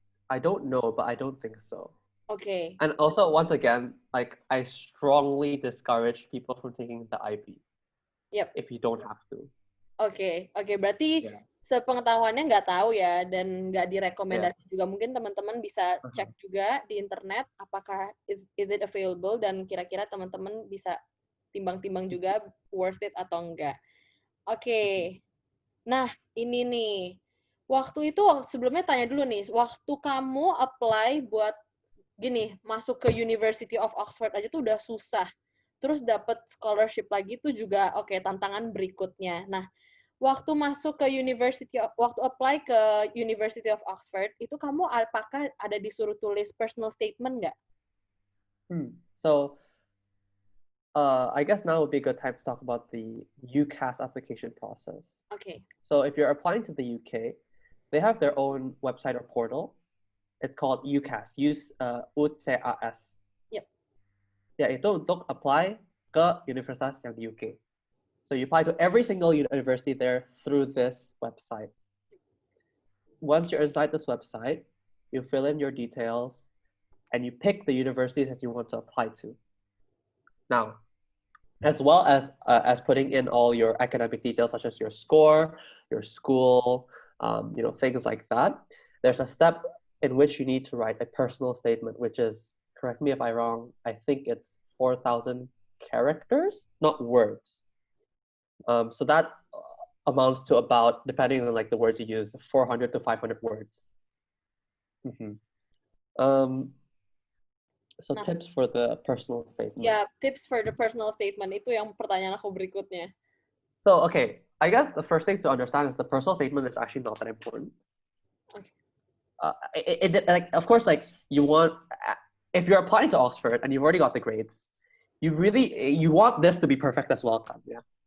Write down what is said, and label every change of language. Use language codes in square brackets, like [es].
[en] I don't know, but I don't think so. Okay. And also, once again, like I strongly discourage people from taking the IB. Yep. If you don't have to. [id] Oke, berarti sepengetahuannya nggak tahu ya dan nggak direkomendasi juga. Mungkin teman-teman bisa cek juga di internet apakah [en] is it available [id] dan kira-kira teman-teman bisa timbang-timbang juga worth it atau enggak. Oke. Nah, ini nih. Waktu itu sebelumnya tanya dulu nih, waktu kamu apply buat gini, masuk ke University of Oxford aja tuh udah susah. Terus dapat scholarship lagi tuh juga tantangan berikutnya. Nah, waktu masuk ke waktu apply ke University of Oxford, itu kamu apakah ada disuruh tulis personal statement nggak? [en] So, I guess now would be a good time to talk about the UCAS application process. Okay. So if you're applying to the UK, they have their own website or portal. It's called UCAS, UCAS. Yep. [id] Ya, itu untuk apply ke universitas yang di UK. [en] So you apply to every single university there through this website. Once you're inside this website, you fill in your details and you pick the universities that you want to apply to. Now, as well as putting in all your academic details such as your score, your school, things like that. There's a step in which you need to write a personal statement, which is, correct me if I'm wrong, I think it's 4,000 characters, not words. So that amounts to about, depending on like the words you use, 400 to 500 words. Mm-hmm. So [id] Nah, [en] tips for the personal statement. [id] ya [en] tips for the personal statement [id] itu yang pertanyaan aku berikutnya. [en] So, okay, I guess the first thing to understand is the personal statement is actually not that important. Okay. Like, of course, like you want, if you're applying to Oxford and you've already got the grades, you want this to be perfect as well, yeah.